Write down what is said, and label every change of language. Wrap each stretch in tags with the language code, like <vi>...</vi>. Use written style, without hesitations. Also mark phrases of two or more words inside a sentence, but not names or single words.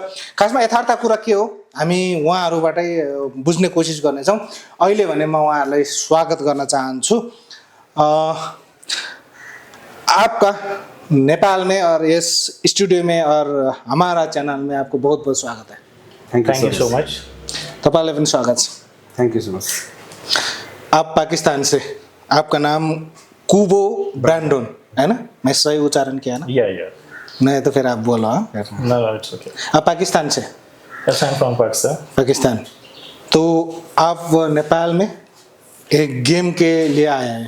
<ne>खासमा यथार्थ कुरा के हो हामी उहाँहरूबाटै बुझ्ने कोसिस गर्नेछौँ. अहिले भने म उहाँहरूलाई स्वागत गर्न चाहन्छु.</ne> <hi>आपका नेपाल में और इस स्टूडियो में और हमारा चैनल में आपको बहुत बहुत स्वागत है.</hi> <en>Thank you so much.</en> <ne>तपाईँलाई पनि स्वागत छ.</ne> <en>Thank you so much.</en> <hi>आप पाकिस्तान से, आपका नाम कुबो ब्रांडोन है ना? मैं सही उच्चारण किया ना? या नहीं तो फिर आप बोलो.</hi> <en>No, it's okay.</en> <hi>आप पाकिस्तान से?</hi> <en>Yes, I am from Pakistan. पाकिस्तान.</en> <hi>तो आप नेपाल में एक गेम के लिए आए हैं.</hi>